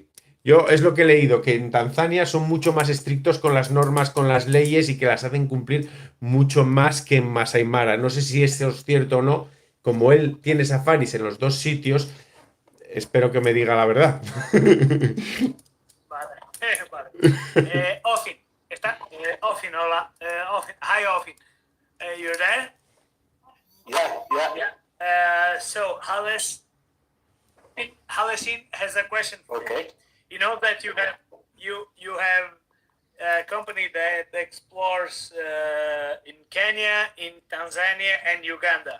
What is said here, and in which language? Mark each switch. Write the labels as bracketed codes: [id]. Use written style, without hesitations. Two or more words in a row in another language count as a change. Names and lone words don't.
[es] Yo es lo que he leído, que en Tanzania son mucho más estrictos con las normas, con las leyes y que las hacen cumplir mucho más que en Masai Mara. No sé si eso es cierto o no. Como él tiene safaris en los dos sitios, espero que me diga la verdad. Vale. Ofyn, está. Ofyn, hola. [en] Ofyn, hi, Ofyn. You're there? Yeah. So, Halesine has a question for you. Okay. You know that you have a company that explores in Kenya, in Tanzania, and Uganda.